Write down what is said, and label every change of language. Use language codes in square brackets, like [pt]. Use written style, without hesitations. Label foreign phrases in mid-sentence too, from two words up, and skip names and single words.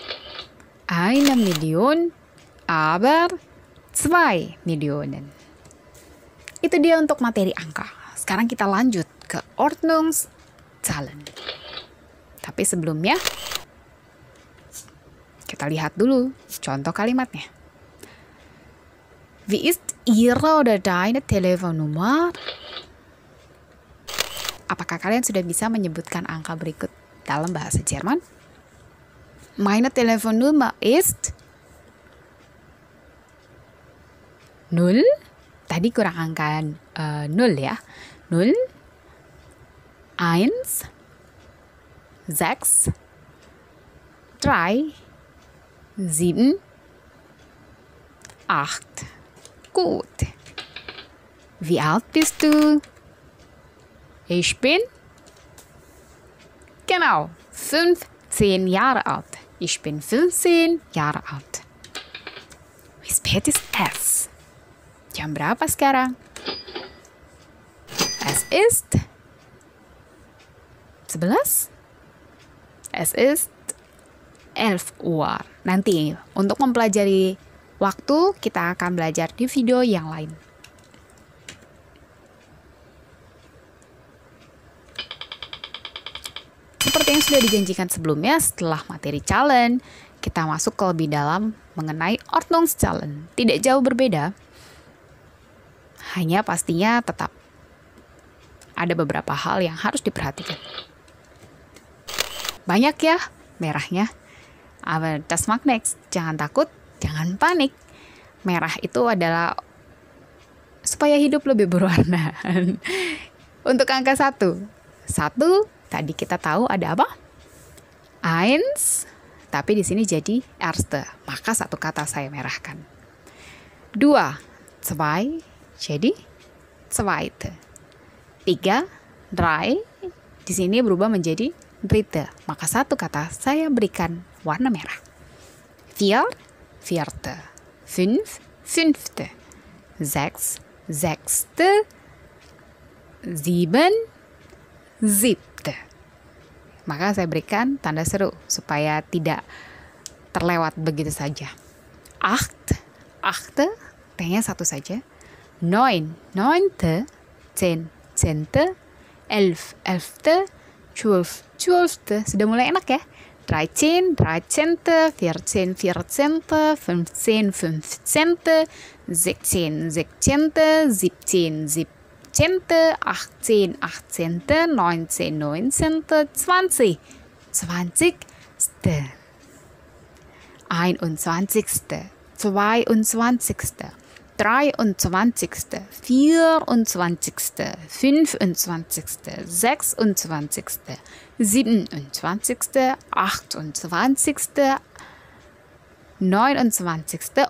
[de] 1 Million, aber 2 Millionen. [id] Itu dia untuk materi angka. Sekarang kita lanjut ke Ordnungszahlen. Tapi sebelumnya, kita lihat dulu contoh kalimatnya. [de] Wie ist Ihre oder deine Telefonnummer? [id] Apakah kalian sudah bisa menyebutkan angka berikut dalam bahasa Jerman? [de] Meine Telefonnummer ist 0. [id] Tadi kurang angka 0 ya. 0, 1, 6, 3, 7, 8. [de] Gut. Wie alt bist du? Ich bin genau 15 Jahre alt. Ich bin 15 Jahre alt. Wie spät ist es? [id] Jam berapa sekarang? [de] Es ist 11. Es ist 11 Uhr. [id] Nanti untuk mempelajari waktu kita akan belajar di video yang lain. Seperti yang sudah dijanjikan sebelumnya, setelah materi challenge, kita masuk ke lebih dalam mengenai Ordnungszahlen. Tidak jauh berbeda, hanya pastinya tetap ada beberapa hal yang harus diperhatikan. Banyak ya merahnya. [de] Aber das macht nichts. [id] Jangan takut, jangan panik. Merah itu adalah supaya hidup lebih berwarna. Untuk angka 1. 1 tadi kita tahu ada apa? Eins, tapi di sini jadi erste, maka satu kata saya merahkan. 2, 2, jadi zweite. 3, 3, di sini berubah menjadi dritte, maka satu kata saya berikan warna merah. [de] 4, vierte. 5, fünfte. 6, sechste. 7, siebte. [id] Maka saya berikan tanda seru supaya tidak terlewat begitu saja. 8, achte, T-nya satu saja. [de] 9, neunte. 10, zehnte. 11, elfte. 12, zwölfte. [id] Sudah mulai enak ya. [de] 13, dreizehnte. 14, vierzehnte. 15, fünfzehnte. 16, sechzehnte. 17, siebzehnte. 18, 18, 19, 19, 20, 20ste, 21ste, 22ste, 23ste, 24ste, 25ste, 26ste, 27ste, 28ste, 29.